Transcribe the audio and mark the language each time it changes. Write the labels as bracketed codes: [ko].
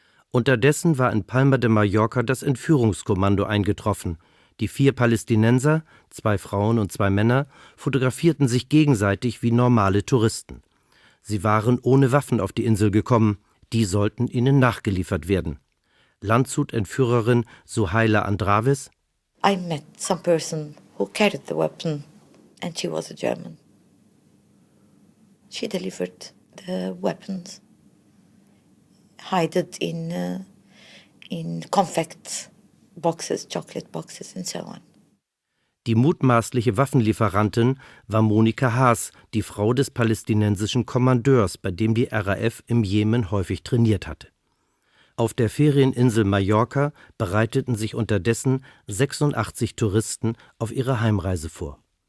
[de] Unterdessen war in Palma de Mallorca das Entführungskommando eingetroffen. Die vier Palästinenser, zwei Frauen und zwei Männer, fotografierten sich gegenseitig wie normale Touristen. Sie waren ohne Waffen auf die Insel gekommen, die sollten ihnen nachgeliefert werden. Landshut-Entführerin Suhaila Andraves: [en] I met some person who carried the weapon and she was a German. She delivered the weapons. Hided in Confect boxes, chocolate boxes and so on. [de] Die mutmaßliche Waffenlieferantin war Monika Haas, die Frau des palästinensischen Kommandeurs, bei dem die RAF im Jemen häufig trainiert hatte. Auf der Ferieninsel Mallorca bereiteten sich unterdessen 86 Touristen auf ihre Heimreise vor.